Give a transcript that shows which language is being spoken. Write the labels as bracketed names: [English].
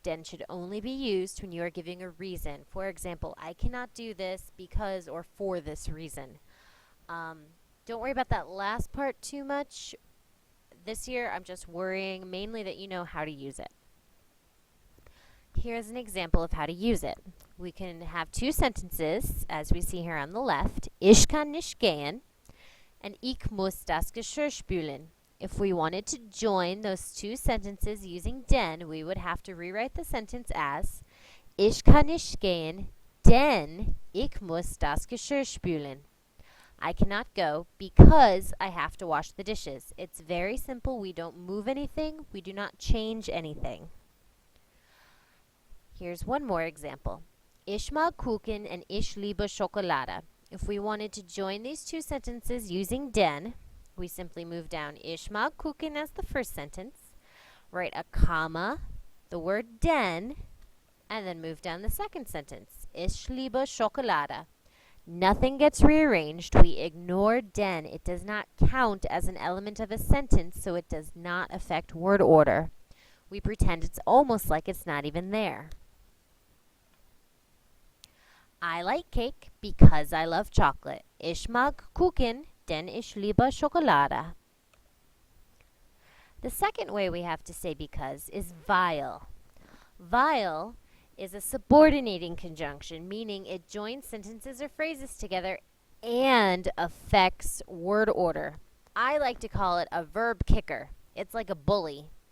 [English] Den should only be used when you are giving a reason. For example, I cannot do this because or for this reason. Don't worry about that last part too much. This year, I'm just worrying mainly that you know how to use it. Here's an example of how to use it. We can have two sentences, as we see here on the left. [German] Ich kann nicht gehen and ich muss das Geschirr spülen. [English] If we wanted to join those two sentences using denn, we would have to rewrite the sentence as [German] Ich kann nicht gehen, denn ich muss das Geschirr spülen. [English] I cannot go because I have to wash the dishes. It's very simple. We don't move anything. We do not change anything. Here's one more example. [German] Ich mag Kuchen and ich liebe Schokolade. [English] If we wanted to join these two sentences using denn, we simply move down [German] Ich mag Kuchen [English] as the first sentence, write a comma, the word denn, and then move down the second sentence. [German] Ich liebe Schokolade. [English] Nothing gets rearranged. We ignore denn. It does not count as an element of a sentence, so it does not affect word order. We pretend it's almost like it's not even there. I like cake because I love chocolate. [German] Ich mag Kuchen, denn ich liebe Schokolade. [English] The second way we have to say because is weil. Weil is a subordinating conjunction, meaning it joins sentences or phrases together and affects word order. I like to call it a verb kicker. It's like a bully.